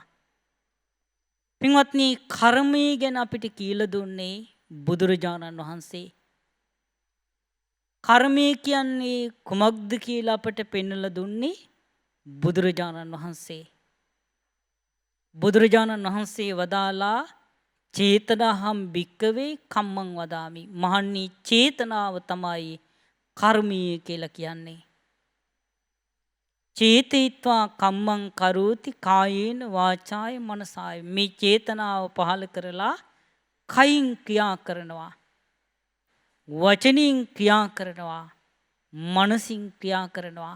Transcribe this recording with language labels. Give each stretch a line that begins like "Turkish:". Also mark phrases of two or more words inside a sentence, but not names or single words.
Sinhala: පින්වත්නි, කර්මය ගැන අපිට කියලා දුන්නේ බුදුරජාණන් වහන්සේ. කර්මය කියන්නේ කුමක්ද කියලා අපට පෙන්වලා දුන්නේ බුදුරජාණන් වහන්සේ. බුදුරජාණන් වහන්සේ වදාලා
Pali: චේතනාහම් භික්කවේ කම්මං වදාමි.
Sinhala: මහන්නි, චේතනාව තමයි කර්මය කියලා කියන්නේ.
Pali: චේතීත්වා කම්මං කරෝති කායේන වාචාය මනසාය.
Sinhala: මේ චේතනාව පහළ කරලා කයින් ක්‍රියා කරනවා, වචනින් ක්‍රියා කරනවා, මනසින් ක්‍රියා කරනවා.